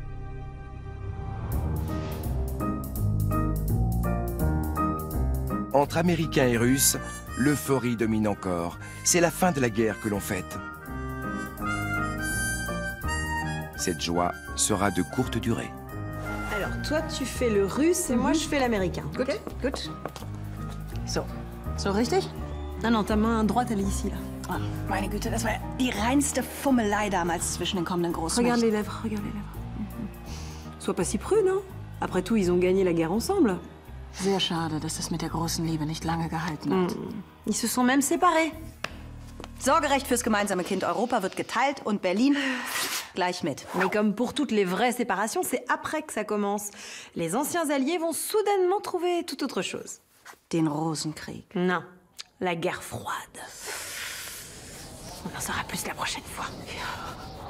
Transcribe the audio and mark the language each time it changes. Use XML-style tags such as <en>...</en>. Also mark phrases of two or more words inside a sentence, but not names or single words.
<fr>Entre Américains et Russes, l'euphorie domine encore. C'est la fin de la guerre que l'on fête. Cette joie sera de courte durée. Alors, toi, tu fais le russe et moi, je fais l'américain.</fr> <de>Gut, ok? gut. So richtig?</de> <fr>Ah non, ta main droite, elle est ici, là.</fr> <de>Ah, meine Güte, das war die reinste Fummelei damals zwischen den kommenden Großmächten.</de> <fr>Regarde les lèvres, regarde les lèvres. Sois pas si prude, hein? Après tout, ils ont gagné la guerre ensemble.</fr> <de>Sehr schade, dass das mit der großen Liebe nicht lange gehalten hat.</de> <fr>Ils se sont même séparés.</fr> <de>Sorgerecht fürs gemeinsame Kind Europa wird geteilt und Berlin gleich mit.</de> <fr>Mais comme pour toutes les vraies séparations, c'est après que ça commence. Les anciens alliés vont soudainement trouver tout autre chose.</fr> <de>Den Rosenkrieg.</de> <fr>Non, la guerre froide. On en saura plus la prochaine fois.</fr>